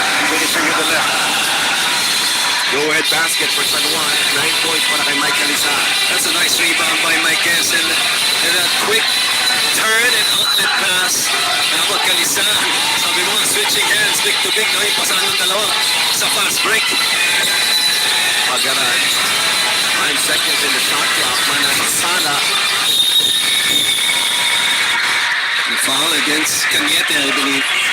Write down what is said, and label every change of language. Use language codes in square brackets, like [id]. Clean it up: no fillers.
[en] Finishing with the left. Go-ahead basket for San Juan. 9 points [tl] para kay [en] Mike Calizan. That's a nice rebound by Maiquez, and that quick turn and outlet pass. Dapat Calizan. [tl] Sabi mo, [en] switching hands, big to big, no? [tl] Ipasahan ng dalawa sa fast break. Pagaran. [en] 5 seconds in the shot clock. Manansala. The foul against Cañete, I believe.